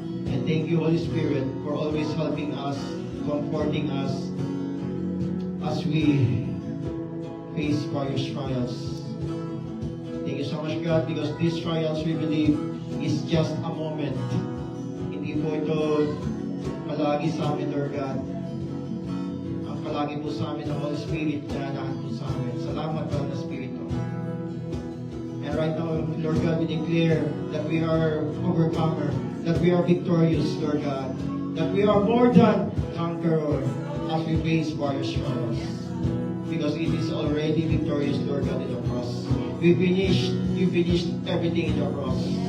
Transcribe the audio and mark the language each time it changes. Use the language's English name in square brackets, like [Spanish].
[English] And thank you, Holy Spirit, for always helping us, comforting us, as we face various trials. Thank you so much, God, because these trials, we believe, is just a moment. [Filipino] Hindi po ito palagi sa amin, Lord God. Ang palagi po sa amin ng Holy Spirit na lahat po sa amin. Salamat, God, na Spirito. [English] And right now, Lord God, we declare that we are overcomer, that we are victorious, Lord God, that we are more than conqueror as we face various trials. Because it is already victorious, Lord God, in the cross. You finished everything in the cross.